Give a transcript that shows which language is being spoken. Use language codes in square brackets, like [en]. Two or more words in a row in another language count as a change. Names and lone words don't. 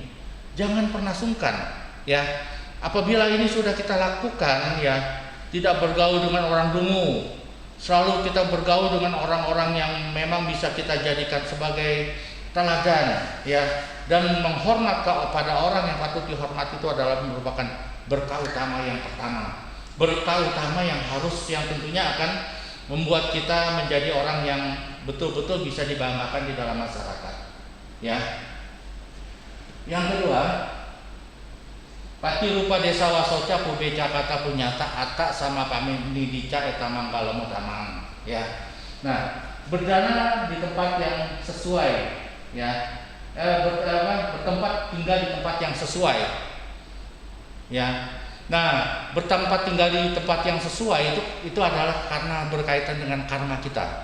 [id] Jangan pernah sungkan, ya. Apabila ini sudah kita lakukan, ya, tidak bergaul dengan orang dungu, selalu kita bergaul dengan orang-orang yang memang bisa kita jadikan sebagai teladan, ya, dan menghormat kepada orang yang patut dihormati, itu adalah merupakan berkah utama yang pertama. Berkah utama yang tentunya akan membuat kita menjadi orang yang betul-betul bisa dibanggakan di dalam masyarakat. Ya. Yang kedua, [pi] pati rupa desa wasoca pubeca kata punyata atak sama kami nidica eta manggala mudamang. Ya. [id] Nah, berdana di tempat yang sesuai, ya. Bertempat tinggal di tempat yang sesuai. Ya. Nah, bertempat tinggal di tempat yang sesuai itu adalah karena berkaitan dengan karma kita.